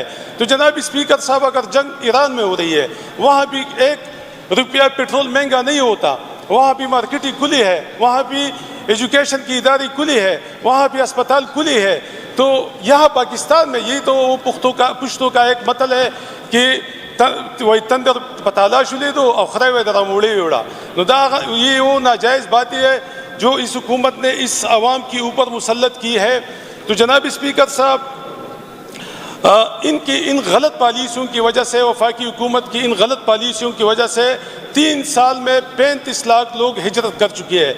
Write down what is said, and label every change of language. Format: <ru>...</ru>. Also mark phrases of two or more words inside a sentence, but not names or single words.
<ur>تو جناب اسپیکر صاحب، اگر جنگ ایران میں ہو رہی ہے، وہاں بھی 1 روپیہ پیٹرول مہنگا نہیں ہوتا، وہاں بھی مارکیٹیں کھلی ہے، وہاں بھی ایجوکیشن کی ادارے کھلی ہے، وہاں بھی اسپتال کھلی ہے۔ تو یہاں پاکستان میں یہ تو پشتوں کا ایک مطلب ہے کہ</ur> <ps>وای تندر پتالا شولې دو او خدای وای در موړې وړه. نو دا</ps> <ur>یہ وہ ناجائز بات ہے جو اس حکومت نے اس عوام کے اوپر مسلط کی ہے. تو جناب اسپیکر صاحب ان کی ان غلط پالیسیوں کی وجہ سے, وفاقی حکومت کی ان غلط پالیسیوں کی وجہ سے 3 سال میں 35 لاکھ لوگ ہجرت کر چکے ہیں.</ur>